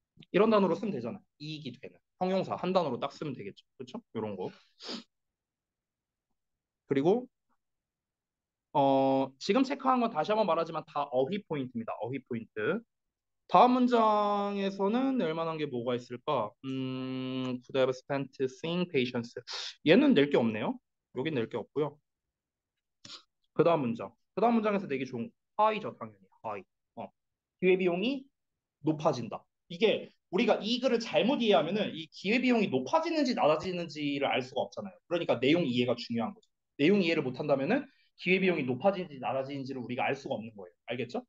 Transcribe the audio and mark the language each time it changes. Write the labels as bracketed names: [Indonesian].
[Korean] 이런 단어로 쓰면 되잖아요. 이익이 되는. 형용사 한 단어로 딱 쓰면 되겠죠. 그렇죠? 이런 거. 그리고 지금 체크한 건 다시 한번 말하지만 다 어휘 포인트입니다. 어휘 포인트. 다음 문장에서는 낼 만한 게 뭐가 있을까? [English] could have spent seeing patients. [Korean] 얘는 낼 게 없네요. 여긴 낼 게 없고요. 그 다음 문장. 그 다음 문장에서 내기 좋은 high죠, 당연히. high. 기회비용이 높아진다. 이게 우리가 이 글을 잘못 이해하면은 이 기회비용이 높아지는지 낮아지는지를 알 수가 없잖아요. 그러니까 내용 이해가 중요한 거죠. 내용 이해를 못한다면은 기회비용이 높아지는지 낮아지는지를 우리가 알 수가 없는 거예요. 알겠죠?